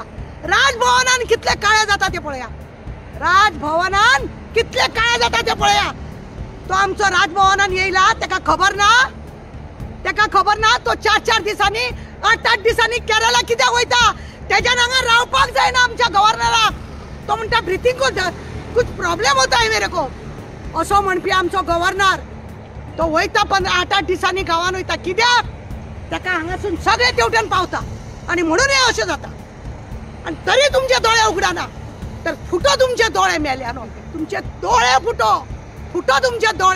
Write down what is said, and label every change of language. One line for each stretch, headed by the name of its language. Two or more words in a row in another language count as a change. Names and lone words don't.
Konkani: राजभवनान कितले काळे जाता ते पळया, राजभवनान कितले काळे जाता ते पळया. तो आमचो राजभवनान येयला, तेका खबर ना तो 4-4 दिसांनी 8-8 दिसांनी केरला कित्याक वयता. तेज्यान हांगा रावपाक जायना आमच्या गव्हर्नराक. तो म्हणटा
Hindi: ब्रिथींग कुछ प्रॉब्लेम होता है मेरे को,
Konkani: असो म्हणपी आमचो गव्हर्नर. तो वयता 8-8 दिसांनी गांवांत वयता. कित्याक तेका हांगासून सगळे तेवटेन पावता आणि म्हणून हे अशें जाता. आणि तरी तुमचे दोळे उगडाना, तर फुटो तुमचे दोळे मेल्यानो, तुमचे दोळे फुटो तुमचे दोळे.